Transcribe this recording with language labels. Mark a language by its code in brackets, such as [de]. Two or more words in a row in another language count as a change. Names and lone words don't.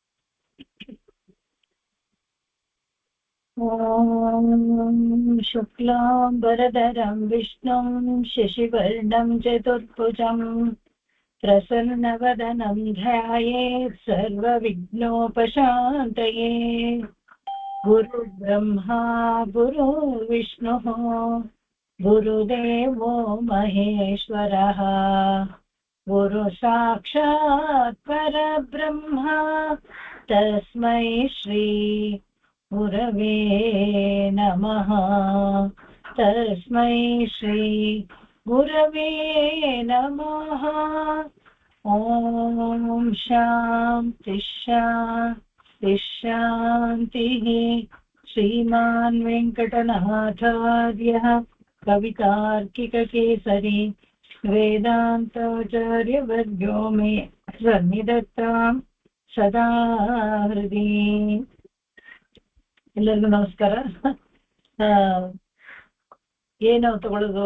[sa] ಓಂ ಶುಕ್ಲಾಂಬರಧರಂ ವಿಷ್ಣುಂ ಶಶಿವರ್ಣಂ ಚತುರ್ಭುಜಂ ಪ್ರಸನ್ನವದನಂ ಧ್ಯಾಯೇತ್ ಸರ್ವವಿಘ್ನೋಪಶಾಂತಯೇ. ಗುರು ಬ್ರಹ್ಮಾ ಗುರು ವಿಷ್ಣುಃ ಗುರುದೇವೋ ಮಹೇಶ್ವರಃ ಗುರು ಸಾಕ್ಷಾತ್ ಪರಬ್ರಹ್ಮ ತಸ್ಮೈ ಶ್ರೀ ಗುರವೇ ನಮಃ. ತಸ್ಮೈ ಶ್ರೀ ಗುರವೇ ನಮಃ. ಓಂ ಶಾಂತಿ ಶಾಂತಿ ಶಾಂತಿಃ. ಶ್ರೀಮಾನ್ ವೆಂಕಟನಾಥಾರ್ಯಃ ಕವಿತಾರ್ಕಿಕಕೇಸರಿ ವೇದಾಂತಾಚಾರ್ಯವರ್ಗೋ ಮೇ ಸನ್ನಿಧತ್ತಾಂ ಸದಾ ಹೃದಿ. [kn] ಎಲ್ಲರಿಗೂ ನಮಸ್ಕಾರ. ಏನು ತಗೊಳ್ಳೋದು?